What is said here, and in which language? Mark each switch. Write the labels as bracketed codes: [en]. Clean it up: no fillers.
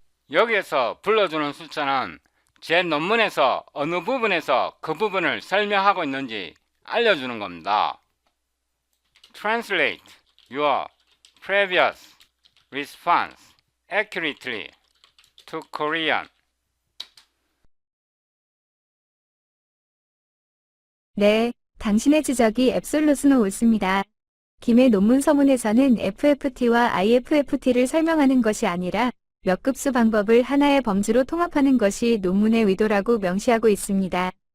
[ko] 여기에서 불러주는 숫자는 제 논문에서 어느 부분에서 그 부분을 설명하고 있는지 알려주는 겁니다. [en] Translate your previous response accurately to Korean. [ko] 네, 당신의 지적이 앱솔루트는 옳습니다. 김의 논문 서문에서는 FFT와 IFFT를 설명하는 것이 아니라 몇 급수 방법을 하나의 범주로 통합하는 것이 논문의 의도라고 명시하고 있습니다.